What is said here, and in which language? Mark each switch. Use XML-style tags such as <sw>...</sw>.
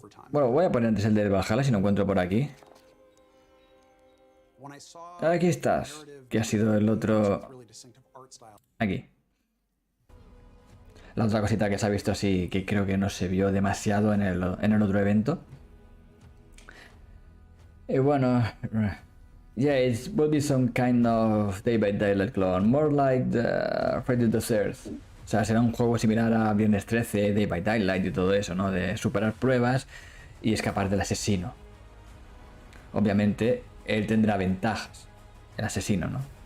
<es>Bueno, voy a poner antes el de Valhalla si lo encuentro por aquí. Aquí estás. Que ha sido el otro. Aquí. La otra cosita que se ha visto así, que creo que no se vio demasiado en el otro evento. Y bueno.</es> <en>Yeah, it will be some kind of Day by Daylight clone. More like the Friday the 13th.</en> <es>O sea, será un juego similar a Viernes 13, Day by Daylight y todo eso, ¿no? De superar pruebas y escapar del asesino. Obviamente, él tendrá ventajas. El asesino, ¿no?</es>